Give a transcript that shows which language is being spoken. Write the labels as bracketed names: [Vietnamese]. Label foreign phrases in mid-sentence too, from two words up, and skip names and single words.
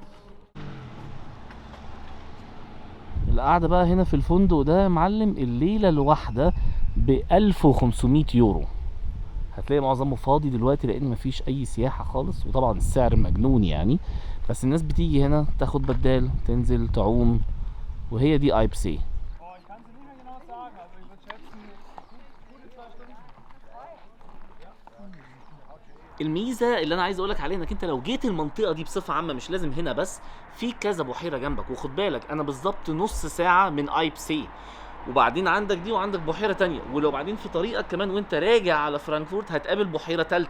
[Arabic] القعده بقى هنا في الفندق ده يا معلم الليله الواحده ب 1500 يورو. هتلاقي معظمه فاضي دلوقتي لان مفيش اي سياحه خالص، وطبعا السعر مجنون يعني. بس الناس بتيجي هنا تاخد بدال، تنزل تعوم، وهي دي ايبسي. [German] Oh, ich kann es nicht mehr genau sagen. Also ich würde schätzen, gute 2 Stunden. [Arabic] الميزه اللي انا عايز اقولك عليها انك انت لو جيت المنطقه دي بصفه عامه، مش لازم هنا بس، في كذا بحيره جنبك. وخد بالك انا بالظبط نص ساعه من ايبسي، وبعدين عندك دي وعندك بحيره تانية، ولو بعدين في طريقك كمان وانت راجع على فرانكفورت هتقابل بحيره تالتة.